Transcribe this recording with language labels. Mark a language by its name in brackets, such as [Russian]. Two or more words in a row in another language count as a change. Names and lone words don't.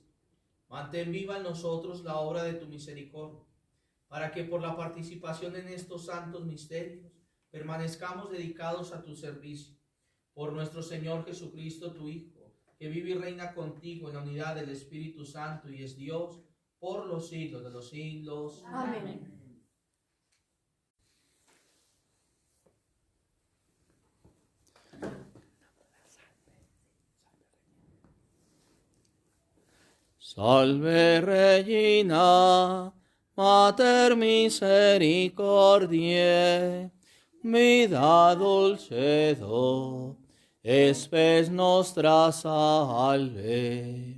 [Spanish] Mantén viva en nosotros la obra de tu misericordia, para que por la participación en estos santos misterios permanezcamos dedicados a tu servicio. Por nuestro Señor Jesucristo, tu Hijo, que vive y reina contigo en la unidad del Espíritu Santo y es Dios por los siglos de los siglos. Amén. [Latin] Salve Regina, Mater misericordiae, vida dulcedo, espes nostra salve.